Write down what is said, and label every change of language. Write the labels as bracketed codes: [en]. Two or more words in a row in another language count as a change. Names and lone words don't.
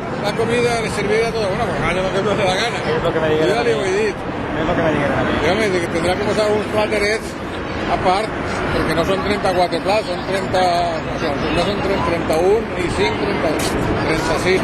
[es] la comida le serviría todo. Bueno, pues hagan lo que no se da gana. Es lo que me dijeron. [ca] Jo ja li ho he dit. [es] Es lo que me dijeron a mí. [ca] Jo m'he dit que tindrà que posar uns platerets a part, perquè no són 34 plats, són 30... No són 31 i 5, 36.